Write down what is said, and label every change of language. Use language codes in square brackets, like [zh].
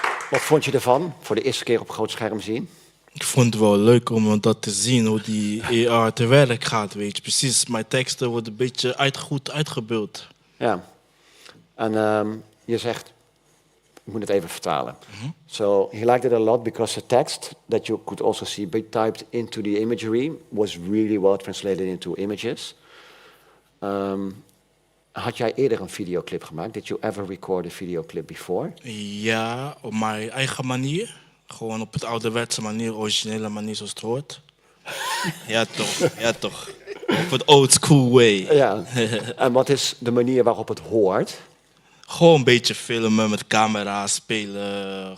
[nl] Wat vond je ervan, voor de eerste keer op groot scherm zien? Ik vond het wel leuk om dat te zien, hoe die AR te werk gaat, weet je. Precies, mijn teksten worden een beetje goed uitgebeeld. Ja. En je zegt, ik moet het even vertalen. [en] So he liked it a lot because the text that you could also see be typed into the imagery was really well translated into images. [nl] Had jij eerder een videoclip gemaakt? [en] Did you ever record a videoclip before? [nl] Ja, op mijn eigen manier. Gewoon op het ouderwetse manier, originele manier zoals het hoort. Ja toch. Op het [en] old school way. [nl] Ja. En wat is de manier waarop het hoort? Gewoon een beetje filmen met camera, spelen.